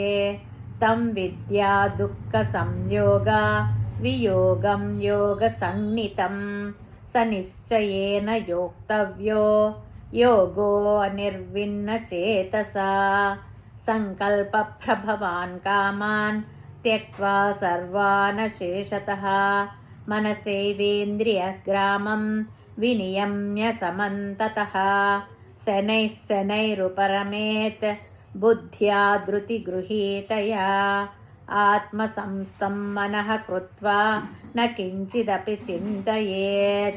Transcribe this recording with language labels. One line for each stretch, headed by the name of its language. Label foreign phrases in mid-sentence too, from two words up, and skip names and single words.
Sanskrit: తం విద్యా దుఃఖ సంయోగ వియోగం యోగ సంజ్ఞితం. స నిశ్చయేన యోక్తవ్యో యోగో అనిర్విన్న చేతసా. సంకల్ప ప్రభవాన్ కామాన్ त्यक्त्वा सर्वानशेषतः मनसैवेन्द्रियग्रामं विनियम्य समन्ततः शनैः शनैरुपरमेत् बुद्ध्या धृतिगृहीतया आत्मसंस्थं मनः कृत्वा न किञ्चिदपि चिन्तयेत्